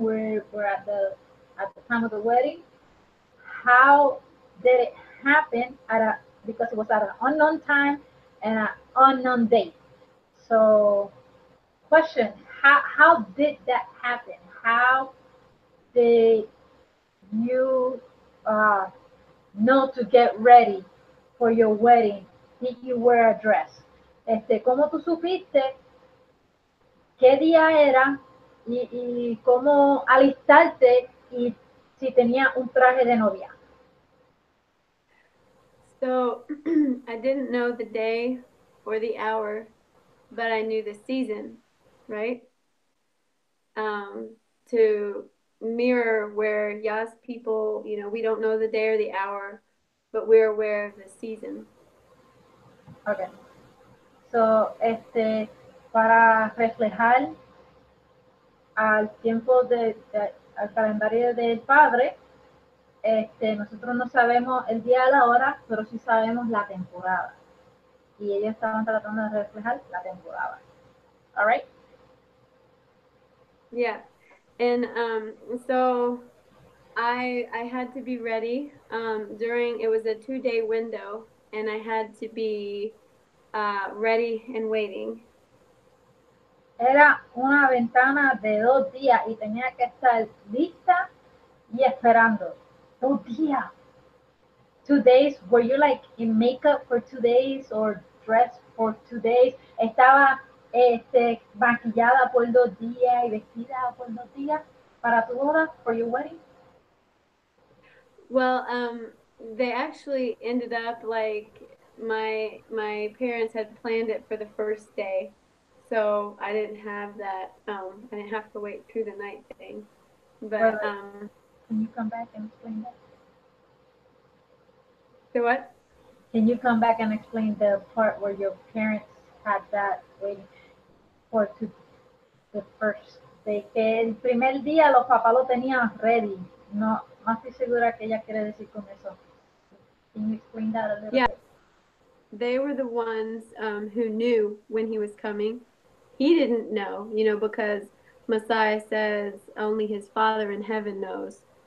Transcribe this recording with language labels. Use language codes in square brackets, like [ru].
[en] We're at the time of the wedding. How did it happen because it was at an unknown time and an unknown date. So, question, how did that happen? How did you know to get ready for your wedding? Did you wear a dress? [es] ¿Cómo tú supiste qué día era y cómo alistarte y si tenía un traje de novia? [en] So I didn't know the day or the hour, but I knew the season, right? To mirror where Yas people, we don't know the day or the hour, but we're aware of the season. Okay. [es] So, para reflejar al tiempo al calendario del Padre, nosotros no sabemos el día a la hora, pero sí sabemos la temporada. Y ellos estaban tratando de reflejar la temporada. [en] All right? Yeah. And so I had to be ready it was a 2-day window, and I had to be ready and waiting. [es] Era una ventana de 2 días y tenía que estar lista y esperando. 2 días. [en] 2 days. Were you like in makeup for 2 days or dressed for 2 days? [es] Estaba maquillada por 2 días y vestida por 2 días para tu boda, [en] for your wedding? Well, they actually ended up like my parents had planned it for the first day, so I didn't have that. I didn't have to wait through the night thing. But can you come back and explain that? So what? Can you come back and explain the part where your parents had that waiting for the first day? [es] Que el primer día los papás lo tenían ready. No estoy segura que ella quiere decir con eso. [en] Can you explain that a little bit? They were the ones who knew when he was coming. He didn't know, because Messiah says only his Father in heaven knows.